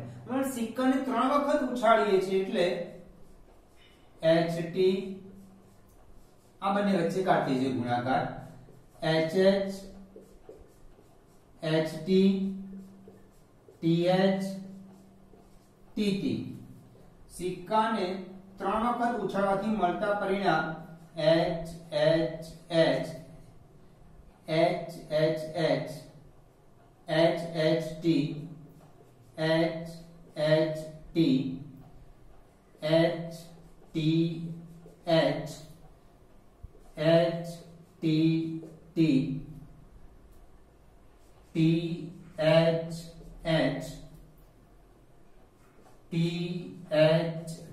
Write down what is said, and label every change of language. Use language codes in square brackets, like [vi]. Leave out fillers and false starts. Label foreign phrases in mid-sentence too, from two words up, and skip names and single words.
[gu] હવે સિક્કાને ત્રણ વખત ઉછાળીએ છીએ એટલે HT આ બંને વચ્ચે કાઢી છે ગુણાકાર HH HT TH TT। સિક્કાને ત્રણ વખત ઉછાળવાથી મળતા પરિણામ HHH HHH HHT HHT HTH HTT THH THT